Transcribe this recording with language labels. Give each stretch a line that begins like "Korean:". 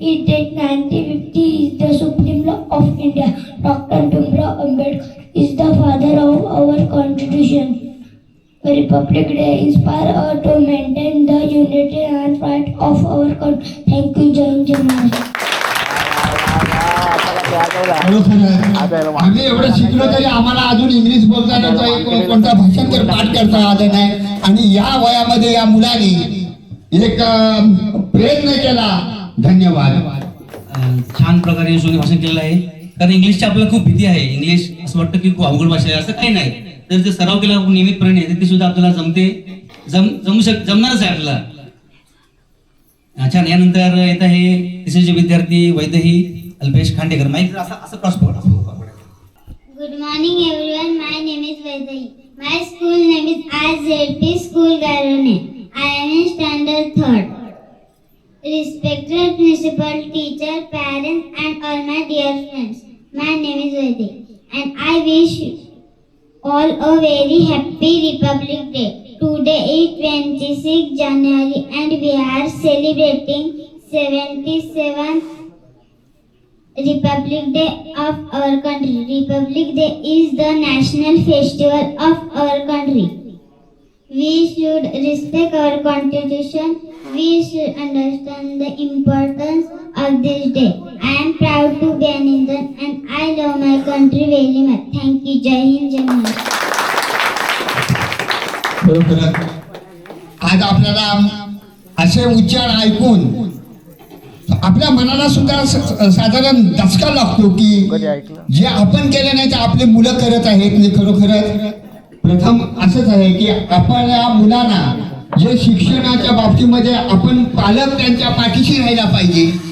English: It date 1950 is the supreme law of India. Dr. Bhimrao Ambedkar is the father of our Constitution. Republic Day inspire us to maintain the unity and pride of our country. Thank you. Jai Hind, Jai Maharashtra.
Marathi: खरोखर आम्ही एवढं शिकलो तरी आम्हाला अजून English बोलताना कोणता भाषांतर पाठ करता आलं नाही. आणि या वयामध्ये या मुलाने एक प्रयत्न केला. धन्यवाद. छान प्रकारे यशोने भाषण केलेलं आहे. कारण इंग्लिशची आपल्याला खूप भीती आहे. इंग्लिश असं वाटतं की खूप अवघड भाषा आहे, असं काही नाही. जर ते सराव केला नियमितपणे तर ते सुद्धा आपल्याला जमणारच आहे आपल्याला. छान. यानंतर येत आहे तिसरीचे विद्यार्थी वैदेही अल्पेश खांडेकर. माईक असं क्रॉस पकड.
English: Good morning everyone. My name is Vaidehi. My school name is RZP School Gairone. I am in standard 3rd. Respected principal, teacher, parents and all my dear friends. My name is Vaidehi and I wish all a very happy Republic Day. Today is 26 January and we are celebrating 77th Republic Day of our country. Republic Day is the national festival of our country. We should respect our constitution. We should understand the importance of this day. I am proud to be an Indian and I love my country very much. Thank you. Jai Hind, Jai Maharashtra.
Marathi: खरोखर आज आपल्याला असे उच्चार ऐकून आपल्या मनाला सुद्धा साधारण धचका लागतो की जे आपण केलं नाही ते आपले मुलं करत आहेत. खरोखरच प्रथम असंच आहे की आपण या मुलांना जे शिक्षणाच्या बाबतीमध्ये आपण पालक त्यांच्या पाठीशी राहायला पाहिजे.